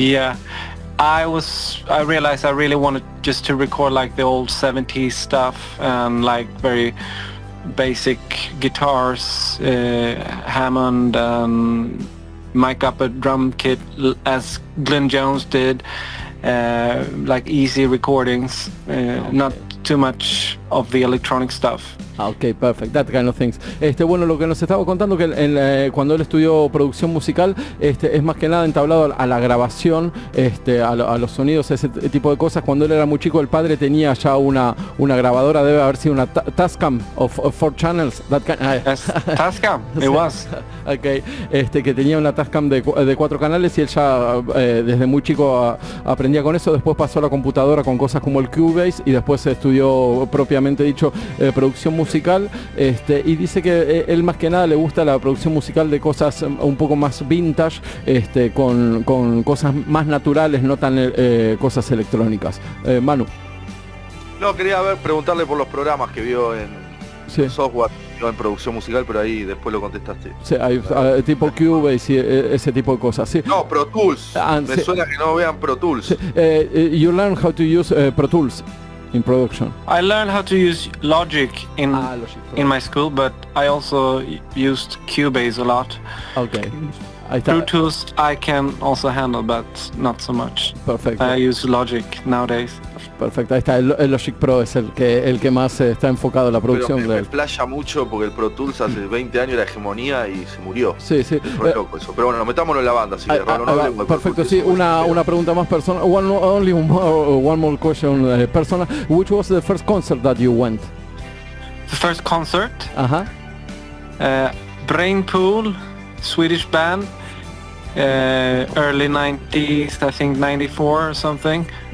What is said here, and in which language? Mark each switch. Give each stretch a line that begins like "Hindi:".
English: Yeah, I realized I really wanted just to record like the old 70s stuff and like very basic guitars, Hammond, mic up a drum kit as Glenn Jones did, like easy recordings, not too much of the electronic stuff. Ok, perfect, that kind of things.
Spanish: Bueno, lo que nos estaba contando que cuando él estudió producción musical, es más que nada entablado a la grabación, a los sonidos, ese tipo de cosas. Cuando él era muy chico, el padre tenía ya una grabadora, debe haber sido una Tascam
English: of 4 channels. Tascam, it was.
Spanish: Okay, que tenía una Tascam de 4 canales y él ya desde muy chico aprendía con eso. Después pasó a la computadora con cosas como el Cubase y después estudió propiamente dicho producción musical, y dice que él más que nada le gusta la producción musical de cosas un poco más vintage, con cosas más naturales, no tan cosas electrónicas. Manu. No, quería preguntarle por los programas que vio en software, no en producción musical, pero ahí después lo contestaste. Sí, hay tipo Cubase y ese tipo de cosas. Sí. No, Pro Tools. Me suena que no vean Pro Tools. Sí.
English: You learn how to use Pro Tools in production. I learned how to use Logic in my school, but I also used Cubase a lot. Okay. Pro Tools I can also handle, but not so much.
Spanish: Perfecto.
English: I use Logic nowadays.
Spanish: Perfecto, ahí está, el Logic Pro es el que más está enfocado en la producción. Pero me playa mucho porque el Pro Tools hace 20 años era hegemonía y se murió. Sí. Es loco eso. Pero bueno, metámonos en la banda, así que perfecto, sí, una pregunta más personal.
English: One more question, personal. Which was the first concert that you went? The first concert? Uh-huh. Brainpool, Swedish band, early 90s, I think 94 or something.